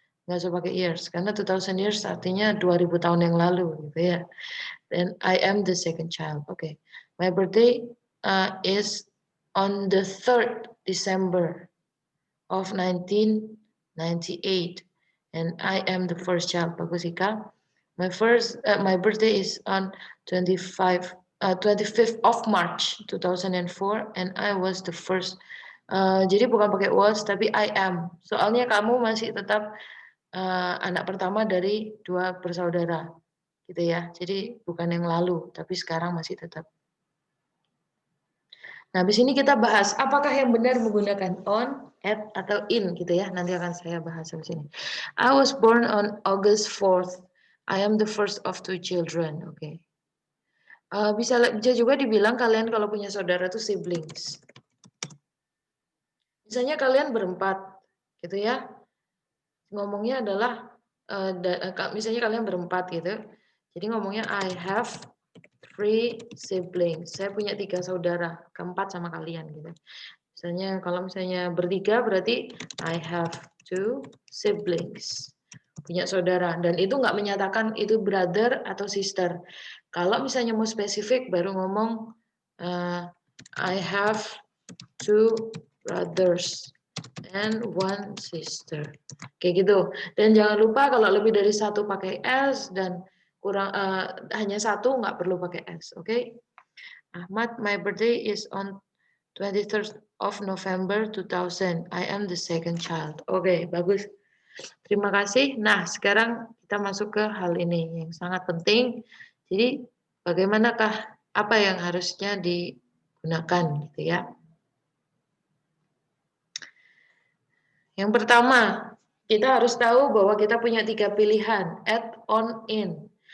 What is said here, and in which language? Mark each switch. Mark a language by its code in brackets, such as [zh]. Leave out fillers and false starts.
[id] Nggak usah pakai years, karena 2000 years artinya 2000 tahun yang lalu gitu ya. [en] Then I am the second child. Okay. My birthday is on the 3rd December of 1998. And I am the first child. Bagus Ika. My birthday is on 25th of March 2004, and I was the first. [id] Jadi bukan pakai was, tapi [en] I am. [id] Soalnya kamu masih tetap anak pertama dari 2 bersaudara, gitu ya. Jadi bukan yang lalu, tapi sekarang masih tetap. Nah, habis ini kita bahas apakah yang benar menggunakan on, at, atau in gitu ya. Nanti akan saya bahas di sini. [en] I was born on August 4th. I am the first of 2 children. [id] Oke. Bisa juga dibilang kalian kalau punya saudara itu siblings. Misalnya kalian berempat, gitu ya. Ngomongnya adalah misalnya kalian berempat gitu. Jadi ngomongnya [en] I have 3 siblings. [id] Saya punya 3 saudara, keempat sama kalian gitu. Misalnya kalau misalnya bertiga berarti [en] I have 2 siblings. [id] Punya saudara, dan itu nggak menyatakan itu brother atau sister. Kalau misalnya mau spesifik baru ngomong [en] I have 2 brothers and 1 sister. [id] Kayak gitu. Dan jangan lupa kalau lebih dari 1 pakai S dan kurang hanya 1 nggak perlu pakai S. Oke. [en] Ahmad, my birthday is on 23rd of November 2000. I am the second child. [id] Oke, bagus. Terima kasih. Nah, sekarang kita masuk ke hal ini yang sangat penting. Jadi, bagaimanakah apa yang harusnya digunakan gitu ya. Yang pertama, kita harus tahu bahwa kita punya 3 pilihan, at, on, in.